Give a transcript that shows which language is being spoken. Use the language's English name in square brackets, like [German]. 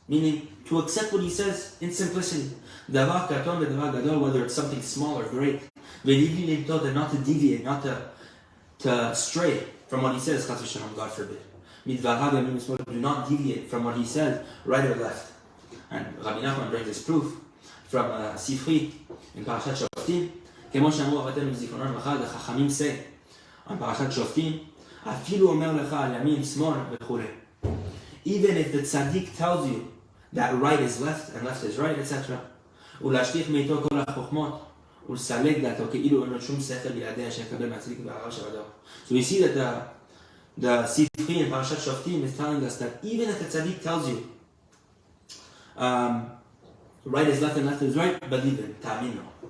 [English] Meaning to accept what he says in simplicity. Whether it's something small or great. And not to deviate, not to stray from what he says, God forbid. Do not deviate from what he says, right or left. And Rabbi Nachman brings this proof from Sifri in Parashat Shoftim. [Hebrew] כמו שאמרו אבותינו בזיכרונם לברכה, [English] the Chachamim say on Parashat Shoftim, [Hebrew] אפילו אומר לך על ימין, שמאל וכו'. [English] Even if the tzaddik tells you that right is left and left is right, etc. [Hebrew] ולהשליך מאיתו כל החוכמות ולסלק דעתו כאילו אין לו שום שכל בלעדיה שיקבל מהצדיק והרב שבדור. [English] So we see that the Sifri in Parashat Shoftim is telling us that even if the tzaddik tells you right is left and left is right, believe it, ta'aminu.